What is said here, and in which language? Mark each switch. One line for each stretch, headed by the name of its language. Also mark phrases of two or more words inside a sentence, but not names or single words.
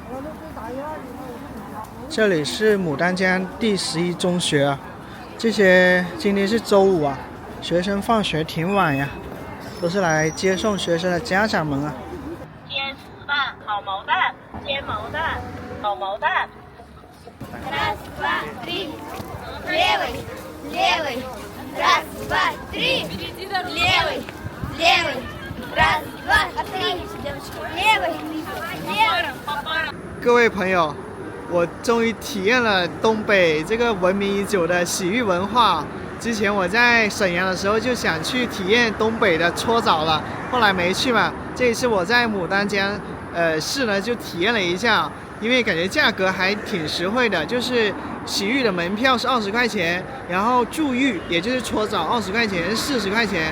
Chinese: 这里是牡丹江第11中学啊。这些今天是周五啊，学生放学挺晚呀，都是来接送学生的家长们啊。煎石蛋、烤毛蛋、煎毛蛋、烤毛蛋。
Russian: Раз, два, три. Левый, левый. Раз, два, три. Левый, левый. Раз, два, три. Левый, левый.
Chinese: 各位朋友，我终于体验了东北这个闻名已久的洗浴文化。之前我在沈阳的时候就想去体验东北的搓澡了，后来没去嘛。这一次我在牡丹江市呢就体验了一下，因为感觉价格还挺实惠的，就是洗浴的门票是20块钱，然后住浴也就是搓澡20块钱、40块钱。